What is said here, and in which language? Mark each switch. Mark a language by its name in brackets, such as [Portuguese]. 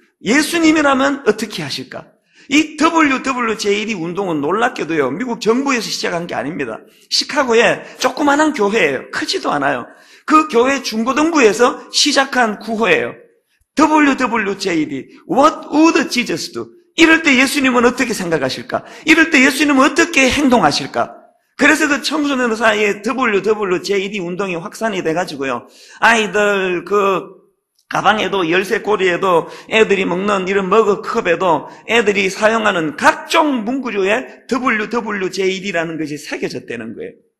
[Korean] 예수님이라면 어떻게 하실까? 이 WWJD 운동은 놀랍게도요, 미국 정부에서 시작한 게 아닙니다. 시카고에 조그마한 교회예요. 크지도 않아요. 그 교회 중고등부에서 시작한 구호예요. [English] WWJD, What would Jesus do? [Korean] 이럴 때 예수님은 어떻게 생각하실까? 이럴 때 예수님은 어떻게 행동하실까? 그래서 그 청소년 사이에 WWJD 운동이 확산이 돼가지고요, 아이들 가방에도 열쇠고리에도 애들이 먹는 이런 머그컵에도 애들이 사용하는 각종 문구류에 WWJD라는 것이 새겨졌다는 거예요.